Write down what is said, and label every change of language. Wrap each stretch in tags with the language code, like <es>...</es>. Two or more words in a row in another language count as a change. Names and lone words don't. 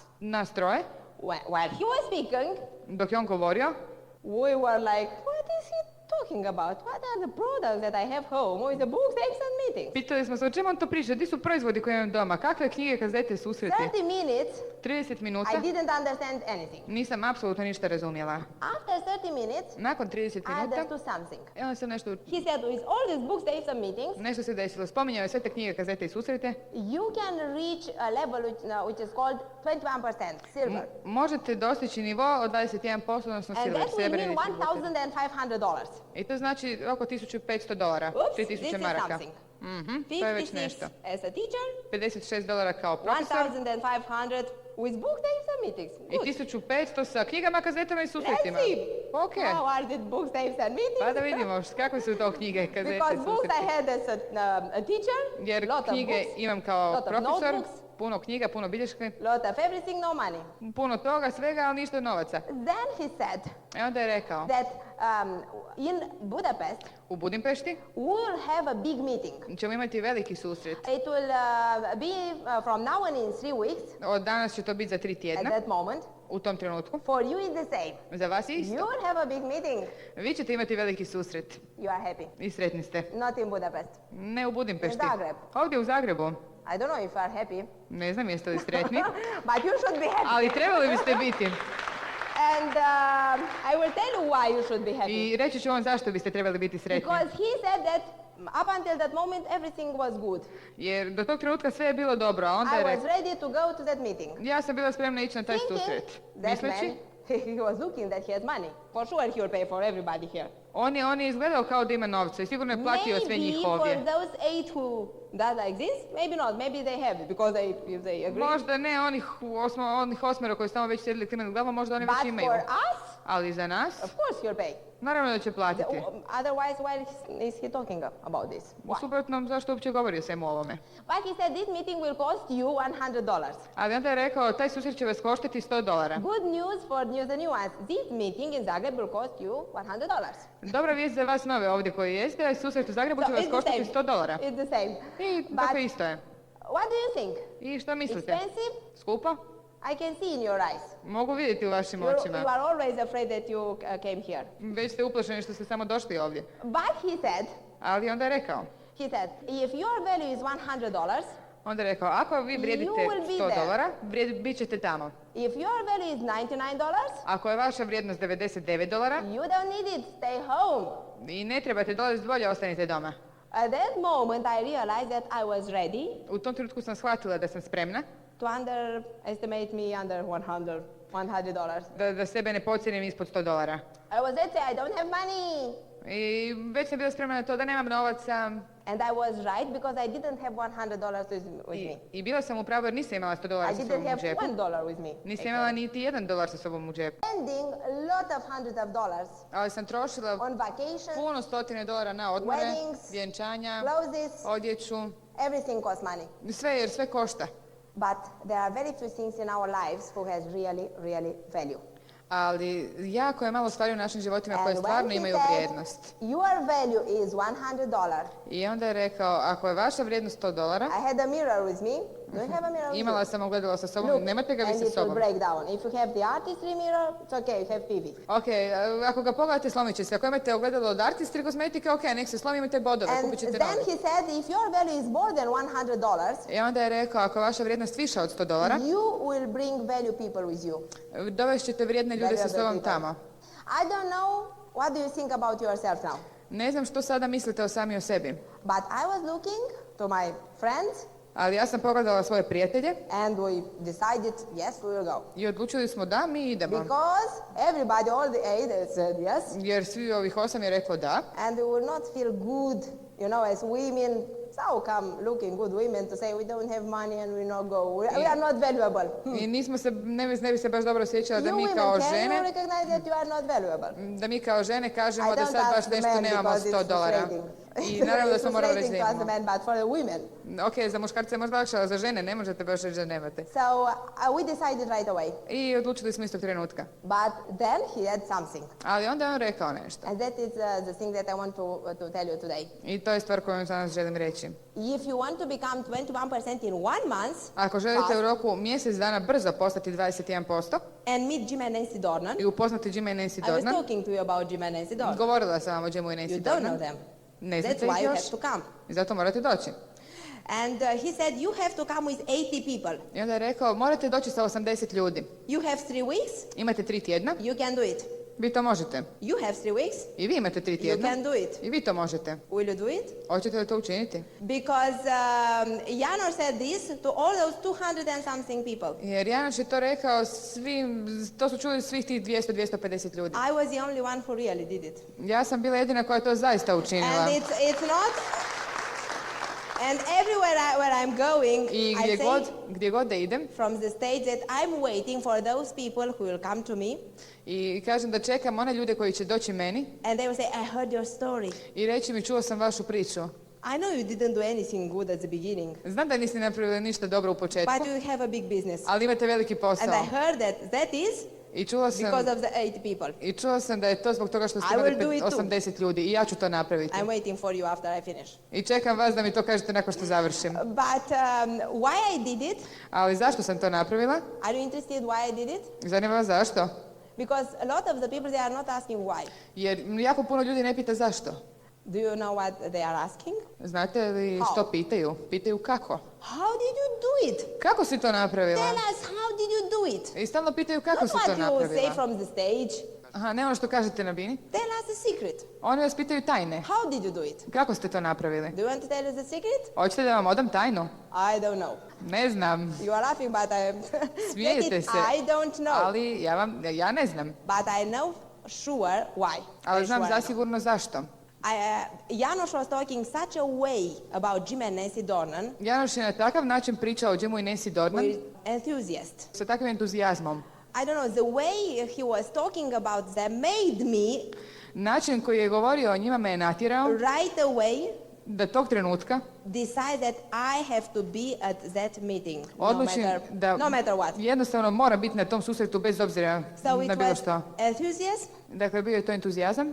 <hr>Nas troje,</hr> <en>While he was speaking,</en> <hr>dok je on govorio,</hr> <en>we were like, what is he talking about? What are the products that I have home with the books, tapes, and meetings?</en> <hr>pitali smo se o čemu on to priča, gdje su proizvodi koje imam doma, kakve knjige, kazete, susreti.</hr> <en>30 minutes, 30 I</en> <hr>minuta,</hr> <en>didn't understand anything.</en> <hr>nisam apsolutno ništa razumjela.</hr> <en>After 30 minutes,</en> <hr>Nakon 30</hr> <en>I</en> <hr>minuta,</hr> <en>understood something.</en> <hr>onda sam nešto,</hr> <en>He said, with all these books, tapes, and meetings,</en> <hr>nešto se desilo. Spominjao je sve te knjige, kazete i susrete.</hr> <en>you can reach a level which is called 21% silver.</en> <hr>Možete dostići nivo od 21%, odnosno</hr> <en>And silver, that will</en> <hr>srebrni</hr> <en>mean</en> <hr>distributer. $1,500. I to znači oko $1,500,</hr> <en>Oops, this 3000 is</en> <hr>maraka.</hr> <en>something.</en> <hr>To je već 56 nešto.</hr> <en>as a teacher,</en> <hr>$56 kao profesor</hr> <en>$1,500 with book tapes and meetings. I Good.</en> <hr>1500 sa knjigama, kazetama i susretima.</hr> <en>Let's see. Ok. How are the books, tapes and meetings?</en> <hr>Pa da vidimo kakve su to knjige, kazete,</hr> <en>Because books I</en> <hr>susreti.</hr> <en>had as a teacher,</en> <hr>Jer</hr> <en>lot of</en> <hr>knjige</hr> <en>books,</en> <hr>imam kao</hr> <en>lot of</en> <hr>profesor,</hr> <en>notebooks,</en> <hr>puno knjiga, puno bilješke,</hr> <en>lot of everything, no money.</en> <hr>puno toga, svega, ali ništa novaca.</hr> <en>Then he said</en> <hr>I onda je rekao,</hr> <en>that in Budapest,</en> <hr>u Budimpešti</hr> <en>we will have a big meeting.</en> <hr>ćemo imati veliki susret.</hr> <en>It will be from now on in 3 weeks,</en> <hr>Od danas će to biti za 3</hr> <en>at</en> <hr>tjedna,</hr> <en>that moment.</en> <hr>u tom trenutku.</hr> <en>For you it's the same.</en> <hr>Za vas je</hr> <en>You</en> <hr>isto.</hr> <en>will have a big meeting.</en> <hr>Vi ćete imati veliki susret</hr> <en>You are happy.</en> <hr>i sretni ste.</hr> <en>Not in Budapest.</en> <hr>Ne u Budimpešti. U Zagreb. Ovdje u Zagrebu.</hr> <en>I don't know if you are happy,</en> <hr>Ne znam jeste li sretni,</hr> <en>but you should be happy.</en> <hr>ali trebali biste biti.</hr> <en>And I will tell you why you should be happy.</en> <hr>I reći ću vam zašto biste trebali biti sretni.</hr> <en>Because he said that up until that moment everything was good.</en> <hr>Jer do tog trenutka sve je bilo dobro, a onda</hr> <en>I</en> <hr>je</hr> <en>was</en> <hr>rekao,</hr> <en>ready to go to that meeting.</en> <hr>ja sam bila spremna ići na taj</hr> <en>Thinking</en> <hr>susret.</hr> <en>that</en> <hr>Misleći,</hr> <en>man, he was looking that he has money. For sure he will pay for everybody here.</en> <hr>on je izgledao kao da ima novca i sigurno je platio sve njih</hr> <en>Maybe for</en> <hr>ovdje.</hr> <en>those 8 who does exist, maybe not. Maybe they have it because if they agree.</en> <hr>Možda ne onih 8 koji su tamo već sjedili klimenu glavom, možda oni već</hr> <en>But</en> <hr>imaju.</hr> <en>for us,</en> <hr>Ali za nas,</hr> <en>of course he'll pay.</en> <hr>naravno da će platiti.</hr> <en>Otherwise, why is he talking about this?</en> <hr>U</hr> <en>Why?</en> <hr>suprotnom, zašto uopće govori o svemu ovome?</hr> <en>But he said this meeting will cost you $100.</en> <hr>Ali onda je rekao, taj susret će vas koštati $100.</hr> <en>Good news for the new ones. This meeting in Zagreb will cost you $100.</en> <hr>Dobra vijest za vas nove ovdje koji jeste, a susret u Zagrebu će vas</hr> <en>it's the</en> <hr>koštati</hr> <en>same.</en> <hr>$100.</hr> <en>It's the same.</en> <hr>I</hr> <en>But</en> <hr>tako isto je.</hr> <en>what do you think?</en> <hr>I šta mislite?</hr> <en>Expensive?</en> <hr>Skupo?</hr> <en>I can see in your eyes.</en> <hr>Mogu vidjeti u vašim</hr> <en>You</en> <hr>očima.</hr> <en>are always afraid that you came here.</en> <hr>Već ste uplašeni što ste samo došli ovdje.</hr> <en>But he said,</en> <hr>Ali onda je rekao,</hr> <en>if your value is $100,</en> <hr>onda je rekao, ako vi vrijedite</hr> <en>You will be</en> <hr>$100, bit ćete tamo.</hr> <en>if your value is $99,</en> <hr>Ako je vaša vrijednost $99</hr> <en>you don't need it. Stay home.</en> <hr>i ne trebate dolaziti, bolje ostanite doma.</hr> <en>At that moment, I realized that I was ready</en> <hr>U tom trenutku sam shvatila da sam spremna,</hr> <en>to underestimate me under $100.</en> <hr>da sebe ne podcijenim ispod $100.</hr> <en>I was ready. I don't have money.</en> <hr>I već sam bila spremna na to da nemam novaca</hr> <en>And I was right because I didn't have $100 with me.</en> <hr>i bila sam u pravu jer nisam imala $100</hr> <en>I</en> <hr>sa</hr> <en>didn't</en> <hr>sobom u</hr> <en>have</en> <hr>džepu.</hr> <en>$1 with me.</en> <hr>Nisam imala niti $1 sa sobom u džepu.</hr> <en>Spending a lot of hundreds of dollars</en> <hr>Ali sam trošila</hr> <en>on vacation,</en> <hr>puno $100 na odmore,</hr> <en>Weddings,</en> <hr>vjenčanja,</hr> <en>clothes,</en> <hr>odjeću,</hr> <en>everything costs money.</en> <hr>sve jer sve košta.</hr> <en>But there are very few things in our lives who has really value.</en> <hr>Ali jako je malo stvari u našim životima koje</hr> <en>And</en> <hr>stvarno</hr> <en>when he</en> <hr>imaju</hr> <en>said,</en> <hr>vrijednost.</hr> <en>your value is $100.</en> <hr>I onda je rekao, ako je vaša vrijednost $100,</hr> <en>I had a mirror with me. Do you have a mirror with</en> <hr>imala</hr> <en>you?</en> <hr>sam ogledalo sa sobom,</hr> <en>Look,</en> <hr>nemate ga vi</hr> <en>and</en> <hr>sa</hr> <en>it will</en> <hr>sobom.</hr> <en>break down. If you have the artistry mirror, it's okay, you have PV.</en> <hr>Ok, ako ga pogledate, slomit će se. Ako imate ogledalo od Artistry kozmetike, ok, nek se slomi, imate bodove,</hr> <en>And</en> <hr>kupit ćete</hr> <en>then</en> <hr>novi.</hr> <en>he said, if your value is more than $100,</en> <hr>I onda je rekao, ako je vaša vrijednost viša od $100,</hr> <en>you will bring value people with you.</en> <hr>dovest ćete vrijedne ljude sa</hr> <en>Valuable</en> <hr>sobom</hr> <en>people.</en> <hr>tamo.</hr> <en>I don't know, what do you think about yourself now?</en> <hr>Ne znam što sada mislite o sami o sebi,</hr> <en>But I was looking to my friends</en> <hr>ali ja sam pogledala svoje prijatelje</hr> <en>and we decided, yes, we will go.</en> <hr>i odlučili smo da mi idemo.</hr> <en>Because everybody, all the 8 said yes.</en> <hr>Jer svi ovih 8 je reklo da.</hr> <en>And we will not feel good, as women. So come looking good women to say we don't have money and we not go. We are not valuable.</en> <hr>I ne bi se baš dobro osjećala da</hr> <en>You</en> <hr>mi</hr> <en>women,</en> <hr>kao</hr> <en>can you</en> <hr>žene,</hr> <en>recognize that you are not valuable?</en> <hr>da mi kao žene kažemo</hr> <en>I</en> <hr>da</hr> <en>don't</en> <hr>sad baš</hr> <en>ask the</en> <hr>nešto</hr> <en>men</en> <hr>nemamo</hr> <en>because it's $100. frustrating.</en> <hr>I naravno da smo</hr> <en>It's</en> <hr>morali reći</hr> <en>frustrating</en> <hr>da</hr> <en>to ask the</en> <hr>imamo.</hr> <en>men, but for the women.</en> <hr>Ok, za muškarce je možda lakše, ali za žene ne možete baš reći da nemate.</hr> <en>So we decided right away.</en> <hr>I odlučili smo istog trenutka.</hr> <en>But then he had something.</en> <hr>Ali onda je on rekao nešto.</hr> <en>And that is the thing that I want to tell you today.</en> <hr>I to je stvar koju vam danas želim reći.</hr> <en>If you want to become 21% in 1 month,</en> <hr>Ako želite u roku mjesec dana brzo postati 21%</hr> <en>and meet Jim and Nancy Dornan,</en> <hr>i upoznati Jima i Nancy</hr> <en>I was Dornan, talking to you about Jim and Nancy Dornan.</en> <hr>govorila sam vam o Jimu i</hr> <en>You Nancy don't know Dornan. them.</en> <hr>Ne</hr> <en>That's</en> <hr>znate</hr> <en>why</en> <hr>ih</hr> <en>you</en> <hr>još</hr> <en>have to come.</en> <hr>i zato morate doći.</hr> <en>And he said you have to come with 80 people.</en> <hr>I onda je rekao, morate doći sa 80 ljudi.</hr> <en>You have 3 weeks,</en> <hr>Imate 3 tjedna,</hr> <en>you can do it.</en> <hr>vi to možete.</hr> <en>You have 3 weeks,</en> <hr>I vi imate 3</hr> <en>you</en> <hr>tjedna</hr> <en>can do it.</en> <hr>i vi to možete.</hr> <en>Will you do it?</en> <hr>Hoćete li to učiniti?</hr> <en>Because Janor said this to all those 200 and something people.</en> <hr>Jer Janoš je to rekao svim, to su čuli svih tih 200-250 ljudi.</hr> <en>I was the only one who really did it.</en> <hr>Ja sam bila jedina koja je to zaista učinila.</hr> <en>And it's not And everywhere where I'm going,</en> <hr>I</hr> <en>I say</en> <hr>gdje god da idem,</hr> <en>from the stage that I'm waiting for those people who will come to me.</en> <hr>i kažem da čekam one ljude koji će doći meni</hr> <en>And they will say, I heard your story.</en> <hr>i reći mi čuo sam vašu priču.</hr> <en>I know you didn't do anything good at the beginning,</en> <hr>Znam da niste napravili ništa dobro u početku,</hr> <en>but you have a big business.</en> <hr>ali imate veliki</hr> <en>And</en> <hr>posao.</hr> <en>I heard that is</en> <hr>I čula sam,</hr> <en>because of the 8 people.</en> <hr>i čula sam da je to zbog toga što ste</hr> <en>I</en> <hr>imali</hr> <en>will do it too.</en> <hr>80 ljudi i ja ću to napraviti.</hr> <en>I'm waiting for you after I finish.</en> <hr>I čekam vas da mi to kažete nakon što završim.</hr> <en>But why I did it?</en> <hr>Ali zašto sam to napravila?</hr> <en>Are you interested why I did it?</en> <hr>Zanima vas zašto?</hr> <en>Because a lot of the people, they are not asking why.</en> <hr>Jer jako puno ljudi ne pita zašto.</hr> <en>Do you know what they are asking?</en> <hr>Znate li što pitaju? Pitaju kako.</hr> <en>How did you do it?</en> <hr>Kako si to napravila?</hr> <en>Tell us, how did you do it?</en> <hr>I stalno pitaju kako</hr> <en>Not</en> <hr>si to</hr> <en>what you say</en> <hr>napravila.</hr> <en>from the stage.</en> <hr>Aha, ne ono što kažete na bini.</hr> <en>Tell us the secret.</en> <hr>Oni vas pitaju tajne.</hr> <en>How did you do it?</en> <hr>Kako ste to napravili?</hr> <en>Do you want to tell us the secret?</en> <hr>Hoćete da vam odam tajnu?</hr> <en>I don't know.</en> <hr>Ne znam.</hr> <en>You are laughing, but</en> <hr>Smijete se.</hr> <en>I don't know.</en> <hr>Ali ja ne znam.</hr> <en>But I know sure why.</en> <hr>Ali znam</hr> <en>Sure I know.</en> <hr>zasigurno zašto.</hr> <en>Janoš was talking such a way about Jim and Nancy Dornan</en> <hr>Janoš je na takav način pričao o Jimu i Nancy Dornan</hr> <en>with enthusiast.</en> <hr>sa takvim entuzijazmom.</hr> <en>I don't know, the way he was talking about them made me</en> <hr>Način koji je govorio o njima me je natjerao</hr> <en>right away</en> <hr>da tog trenutka</hr> <en>decide that I have to be at that meeting,</en> <hr>odlučim da</hr> <en>no matter what.</en> <hr>jednostavno mora biti na tom susretu bez obzira</hr> <en>So</en> <hr>na</hr> <en>it</en> <hr>bilo</hr> <en>was</en> <hr>što.</hr> <en>enthusiasm</en> <hr>Dakle, bio je to entuzijazam</hr>